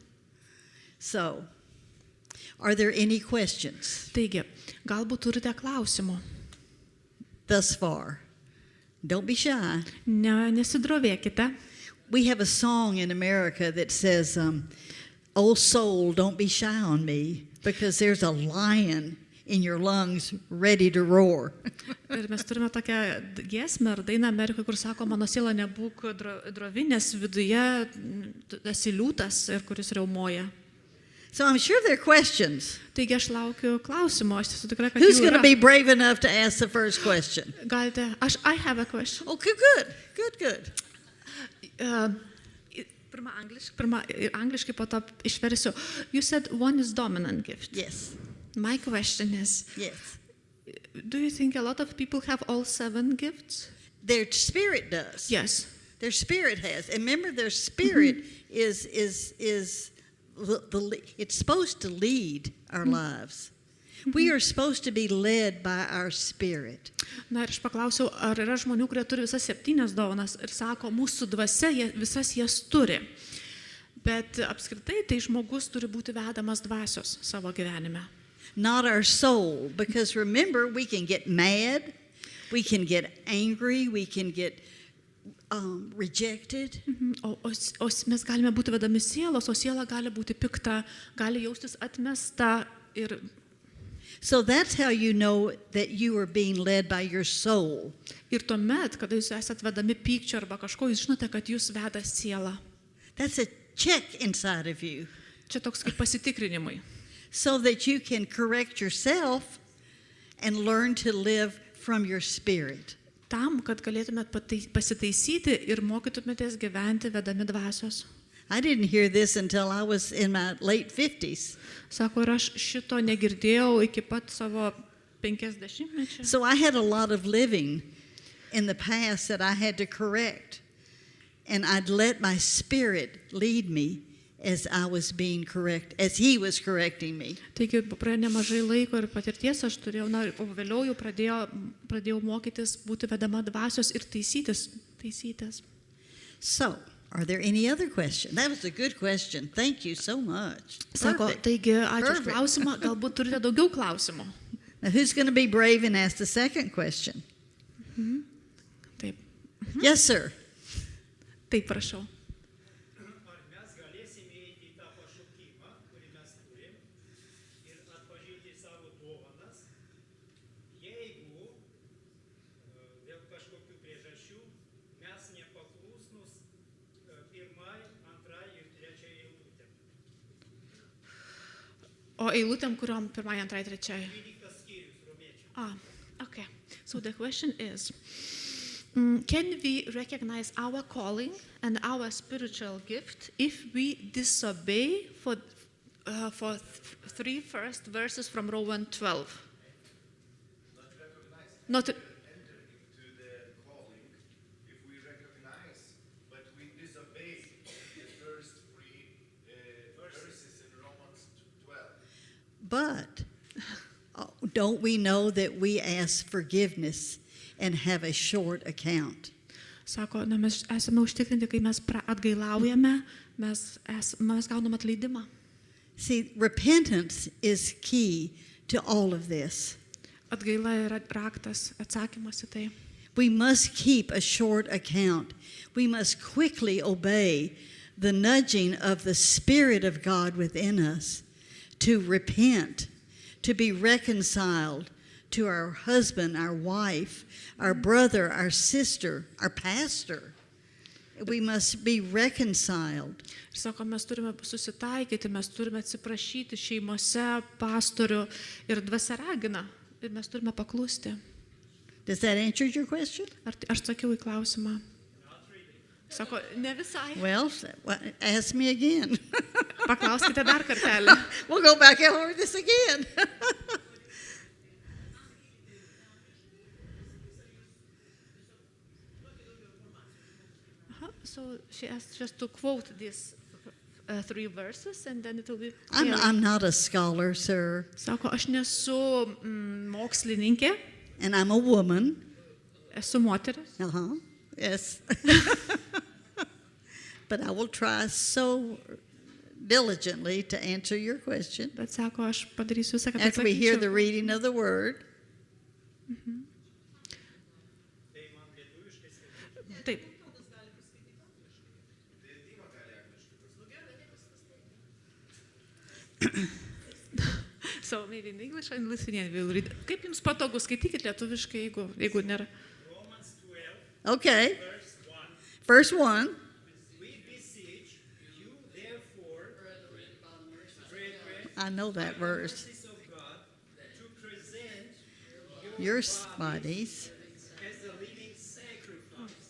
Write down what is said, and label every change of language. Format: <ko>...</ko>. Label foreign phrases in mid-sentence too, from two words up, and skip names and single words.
<en>So, are there any questions</en> <lt>Taigi, galbūt turite klausimų.</lt> <en>thus far? Don't be shy.</en> <lt>Nesidrovėkite.</lt> <en>We have a song in America that says, "Oh soul, don't be shy on me, because there's a lion in your lungs ready to roar."</en> <lt>Ir mes turime tokią giesmę ar dainą Amerikoje, kur sako, mano siela nebūk drovi, nes viduje esi liūtas, ir kuris riaumoja.</lt> <en>So I'm sure there are questions.</en> <lt>Taigi aš laukiu klausimų, aš esu tikra, kad</lt> <en>Who's</en> <lt>jų</lt> <en>going to</en> <lt>yra.</lt> <en>be brave enough to ask the first question? Galite, I have a question. Okay, good.</en> <lt>Pirma angliškai, po to išversiu.</lt> <en>You said one is dominant gift. Yes. My question is, Yes. do you think a lot of people have all 7 gifts? Their spirit does. Yes. Their spirit has. And remember, their spirit is it's supposed to lead our lives. We are supposed to be led by our spirit.</en> <lt>Na ir aš paklausiau, ar yra žmonių, kurie turi visas 7 dovanas ir sako, mūsų dvasia visas jas turi. Bet apskritai tai žmogus turi būti vedamas dvasios savo gyvenime.</lt> <en>Not our soul. Because remember, we can get mad, we can get angry, we can get rejected.</en> <lt>O mes galime būti vedami sielos, o siela gali būti pikta, gali jaustis atmesta.</lt> <en>So that's how you know that you are being led by your soul.</en> <lt>Ir tuomet, kada jūs esat vedami pykčio arba kažko, jūs žinote, kad jūs veda siela.</lt> <en>That's a check inside of you.</en> <lt>Čia toks kaip pasitikrinimai.</lt> <en>So that you can correct yourself and learn to live from your spirit.</en> <lt>Tam, kad galėtumėt pasitaisyti ir mokytumėtės gyventi vedami dvasios.</lt> <en>I didn't hear this until I was in my late 50s.</en> <lt>Sako, ir aš šito negirdėjau iki pat savo 50-mečių.</lt> <en>So I had a lot of living in the past that I had to correct. And I'd let my spirit lead me as I was being correct, as he was correcting me.</en> <lt>Taigi praėjo nemažai laiko ir patirties aš turėjau, o vėliau jau pradėjau mokytis būti vedama dvasios ir taisytis.</lt> <en>So, are there any other questions? That was a good question. Thank you so much.</en> <lt>Sako,</lt> <en>Perfect.</en> <lt>taigi ačiū už</lt> <en>Perfect.</en> <lt>klausimą, galbūt turite daugiau klausimų.</lt> <en>Now, who's going to be brave and ask the second question?</en> <lt>Taip,</lt> <en>Yes, sir.</en> <lt>taip prašau. Ar mes galėsime įeiti į tą pašaukimą, kurį mes turim, ir atpažinti savo dovanas, jeigu dėl kažkokių priežasčių mes nepaklusnus pirmai, antrai ir trečiai eilutėm. O eilutėm, kuriuom pirmai, antrai, trečiai? 12 skyrius romiečių.</lt> <en>Okay. So the question is, can we recognize our calling and our spiritual gift if we disobey for three first verses from Romans 12? Not Enter into the calling if we recognize, but we disobey the first three verses in Romans 12. But don't we know that we ask forgiveness and have a short account?</en> <lt>Sako, mes esame užtikrinti, kai mes atgailaujame, mes gaunam atleidimą.</lt> <en>See, repentance is key to all of this.</en> <lt>Atgaila yra raktas, atsakymas į tai.</lt> <en>We must keep a short account. We must quickly obey the nudging of the Spirit of God within us to repent, to be reconciled to our husband, our wife, our brother, our sister, our pastor. We must be reconciled.</en> <lt>Ir sako, mes turime susitaikyti, mes turime atsiprašyti šeimose, pastorių ir dvasia ragina. Ir mes turime paklusti.</lt> <en>Does that answer your question?</en> <lt>Aš sakiau į klausimą. Sako, ne visai.</lt> <en>Well, ask me again.</en> <lt>Paklauskite dar kartelį.</lt> <en>We'll go back over this again. So she asked just to quote these three verses and then it will be clear. I'm not a scholar, sir,</en> <lt>Sako, aš nesu mokslininkė,</lt> <en>and I'm a woman.</en> <lt>esu moteris.</lt> <en>Yes. But I will try so diligently to answer your question</en> <lt>Bet sako, aš padarysiu visą, kad</lt> <en>after we hear the</en> <lt>atsakyčiau.</lt> <en>reading of the word.</en> <lt>Taip.</lt> <en>So maybe in English and Lithuanian we'll read.</en> <lt>Kaip jums patogu, skaitykit lietuviškai, jeigu nėra.</lt> <en>Romans 12, Okay, verse 1. verse 1. We beseech you, therefore, brethren, I know that verse. mercies of God, to present Your your bodies, as a living sacrifice,</en>